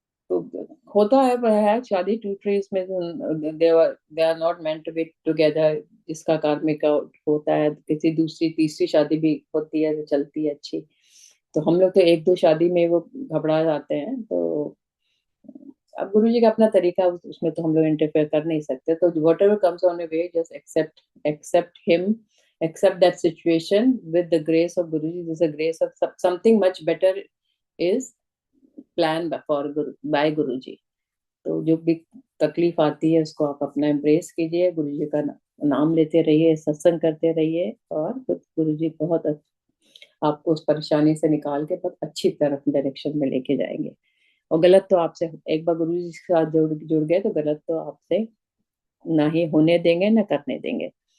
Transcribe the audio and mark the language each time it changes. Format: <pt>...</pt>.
<hi>तो होता है, पर है शादी टूट रही इसमें,</hi> <en>they are not meant to be together,</en> <hi>जिसका कार्मिक होता है, किसी दूसरी तीसरी शादी भी होती है जो चलती है अच्छी। तो हम लोग तो एक दो शादी में वो घबरा जाते हैं, तो अब गुरु जी का अपना तरीका, उसमें तो हम लोग इंटरफेयर कर नहीं सकते, तो</hi> <en>Whatever comes on we just accept, accept him, accept that situation with the grace of Guruji. There's a grace of something much better is planned for Guru by Guruji.</en> <hi>तो जो भी तकलीफ आती है उसको आप अपना एम्ब्रेस कीजिए, गुरु जी का नाम लेते रहिए, सत्संग करते रहिए, और गुरु जी बहुत आपको उस परेशानी से निकाल के बहुत अच्छी तरफ डायरेक्शन में लेके जाएंगे। और गलत तो आपसे एक बार गुरु जी के साथ जुड़ जुड़ गए तो गलत तो आपसे ना ही होने देंगे ना करने देंगे।</hi>